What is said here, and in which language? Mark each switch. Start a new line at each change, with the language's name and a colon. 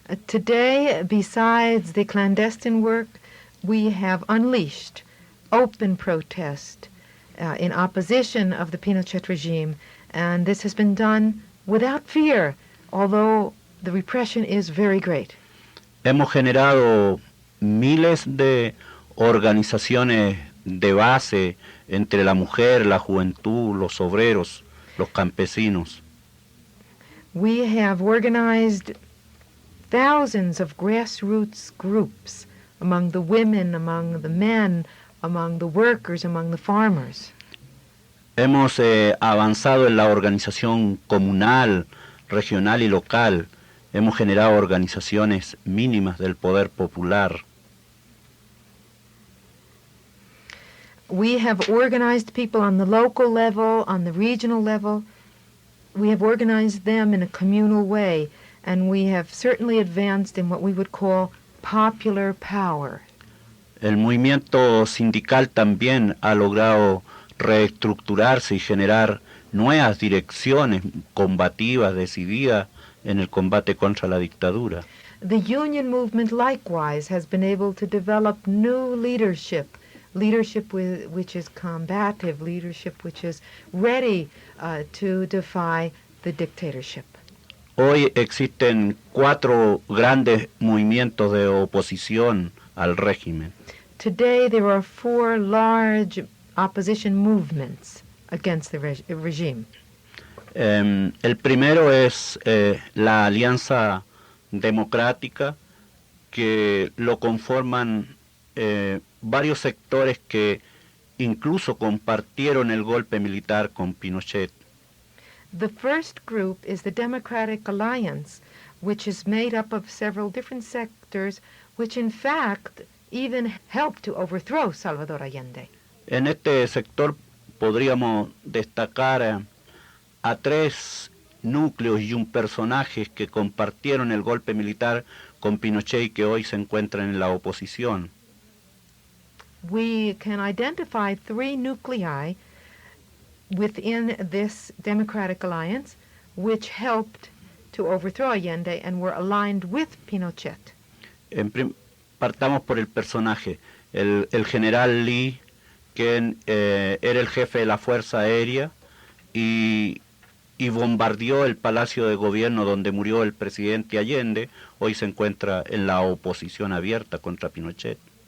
English: Today, besides the clandestine work, we have unleashed open protest in opposition of the Pinochet regime, and this has been done without fear, although the repression is very great.
Spanish: Hemos generado miles de organizaciones de base entre la mujer, la juventud, los obreros, los campesinos.
English: We have organized thousands of grassroots groups among the women, among the men, among the workers, among the farmers.
Spanish: Hemos avanzado en la organización comunal, regional y local. Hemos generado organizaciones mínimas del poder popular.
English: We have organized people on the local level, on the regional level. We have organized them in a communal way, and we have certainly advanced in what we would call popular power.
Spanish: El movimiento sindical también ha logrado reestructurarse y generar nuevas direcciones combativas, decididas en el combate contra la dictadura.
English: The union movement likewise has been able to develop new leadership which is combative, leadership which is ready to defy the dictatorship.
Spanish: Hoy existen 4 grandes movimientos de oposición al régimen.
English: Today there are 4 large opposition movements against the regime.
Spanish: El primero es la Alianza Democrática, que lo conforman varios sectores que incluso compartieron el golpe militar con Pinochet.
English: The first group is the Democratic Alliance, which is made up of several different sectors, which in fact even helped to overthrow Salvador Allende.
Spanish: En este sector podríamos destacar a 3 núcleos y un personaje que compartieron el golpe militar con Pinochet y que hoy se encuentran en la oposición.
English: We can identify 3 nuclei within this Democratic Alliance which helped to overthrow Allende and were aligned with Pinochet.
Spanish: Partamos por el personaje, el general Lee, quien era el jefe de la Fuerza Aérea y bombardeó el Palacio de Gobierno donde murió el presidente Allende. Hoy se encuentra en la oposición abierta contra Pinochet.